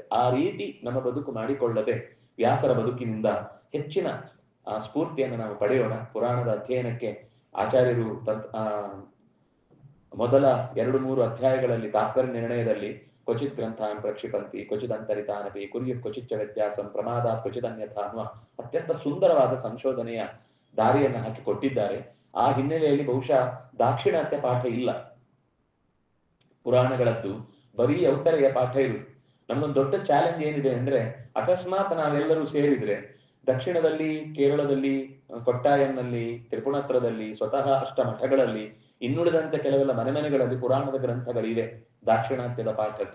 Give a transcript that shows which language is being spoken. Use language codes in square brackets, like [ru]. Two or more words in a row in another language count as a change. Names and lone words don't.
[kn] ಆ ರೀತಿ ನಮ್ಮ ಬದುಕು ಮಾಡಿಕೊಳ್ಳದೆ ವ್ಯಾಸರ ಬದುಕಿನಿಂದ ಹೆಚ್ಚಿನ ಸ್ಫೂರ್ತಿಯನ್ನು ನಾವು ಪಡೆಯೋಣ. ಪುರಾಣದ ಅಧ್ಯಯನಕ್ಕೆ ಆಚಾರ್ಯರು ಮೊದಲ 2-3 ಅಧ್ಯಾಯಗಳಲ್ಲಿ ತಾತ್ಪರ್ಯ ನಿರ್ಣಯದಲ್ಲಿ [sa] ಕ್ವಚಿತ್ ಗ್ರಂಥಾನ್ ಪ್ರಕ್ಷಿಪಂತಿ ಕ್ವಚಿತ್ ಅಂತರಿತಾನಪಿ ಕುರ್ಯ ಕ್ವಚಿಚ್ಚ ವ್ಯತ್ಯಾಸಂ ಪ್ರಮಾದಾತ್ ಕ್ವಚಿತ್ ಅನ್ಯಥಾ [kn] ಅನ್ನುವ ಅತ್ಯಂತ ಸುಂದರವಾದ ಸಂಶೋಧನೆಯ ದಾರಿಯನ್ನು ಹಾಕಿ ಕೊಟ್ಟಿದ್ದಾರೆ. ಆ ಹಿನ್ನೆಲೆಯಲ್ಲಿ ಬಹುಶಃ ದಾಕ್ಷಿಣಾತ್ಯ ಪಾಠ ಇಲ್ಲ ಪುರಾಣಗಳದ್ದು, ಬರೀ ಔತ್ತರೆಯ ಪಾಠ ಇರುವುದು. ನಮ್ಗೊಂದು ದೊಡ್ಡ ಚಾಲೆಂಜ್ ಏನಿದೆ ಅಂದ್ರೆ, ಅಕಸ್ಮಾತ್ ನಾವೆಲ್ಲರೂ ಸೇರಿದ್ರೆ ದಕ್ಷಿಣದಲ್ಲಿ, ಕೇರಳದಲ್ಲಿ, ಕೊಟ್ಟಾಯಂನಲ್ಲಿ, ತ್ರಿಪುಣತ್ರದಲ್ಲಿ, ಸ್ವತಃ ಅಷ್ಟಮಠಗಳಲ್ಲಿ, ಇನ್ನುಳಿದಂತೆ ಕೆಲವೆಲ್ಲ ಮನೆಗಳಲ್ಲಿ ಪುರಾಣದ ಗ್ರಂಥಗಳಿವೆ ದಾಕ್ಷಿಣಾತ್ಯದ ಪಾಠದ್ದು.